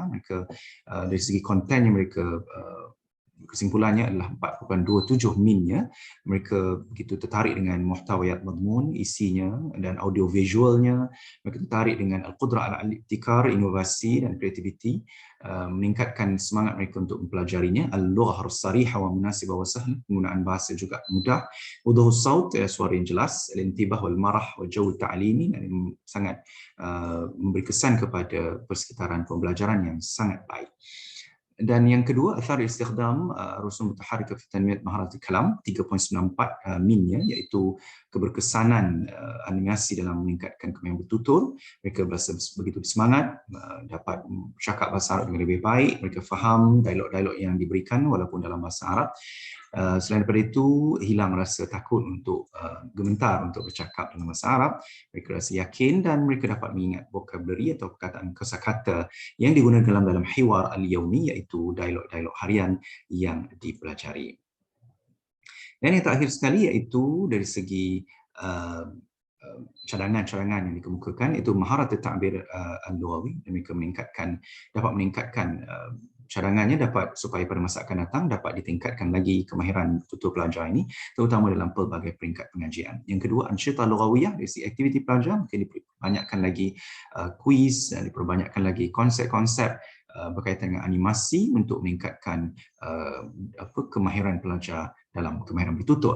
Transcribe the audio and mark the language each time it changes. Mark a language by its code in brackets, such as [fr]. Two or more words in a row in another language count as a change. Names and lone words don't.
[ms] Mereka dari segi konten yang mereka kesimpulannya adalah 4.27 minnya. Mereka begitu tertarik dengan [ar] محتويات مضمون, [ms] isinya, dan audio visualnya. Mereka tertarik dengan [ar] القدرة الابتكار, [ms] inovasi dan kreativiti, meningkatkan semangat mereka untuk mempelajarinya. [ar] اللغة الصريحة و مناسبة و سهلة, [ms] penggunaan bahasa juga mudah. [ar] وضوح الصوت, [ms] suara yang jelas. [ar] الانتباه والمرح و جو تعليمي, [ms] sangat memberi kesan kepada persekitaran pembelajaran yang sangat baik. Dan yang kedua, [ar] أثر استخدام رسوم متحركة في تنمية مهارات الكلام, [ms] 3.94 minnya, iaitu keberkesanan animasi dalam meningkatkan kemahiran bertutur. Mereka berasa begitu bersemangat, dapat bercakap bahasa Arab dengan lebih baik, mereka faham dialog-dialog yang diberikan walaupun dalam bahasa Arab. Selain daripada itu, hilang rasa takut untuk gementar untuk bercakap dalam bahasa Arab. Mereka rasa yakin dan mereka dapat mengingat vocabulary atau perkataan kosakata yang digunakan dalam [ar] الحوار اليومي, [ms] iaitu dialog-dialog harian yang dipelajari. Dan yang terakhir sekali, iaitu dari segi cadangan-cadangan yang dikemukakan, itu [ar] مهارات التعبير اللغوي. [ms] Mereka dapat meningkatkan cadangannya, dapat supaya pada masa akan datang dapat ditingkatkan lagi kemahiran tutur pelajar ini, terutama dalam pelbagai peringkat pengajian. Yang kedua, [ar] أنشطة لغوية, [ms] dari segi aktiviti pelajar, mungkin diperbanyakkan lagi kuis, diperbanyakkan lagi konsep-konsep berkaitan dengan animasi untuk meningkatkan kemahiran pelajar dalam kemahiran bertutur.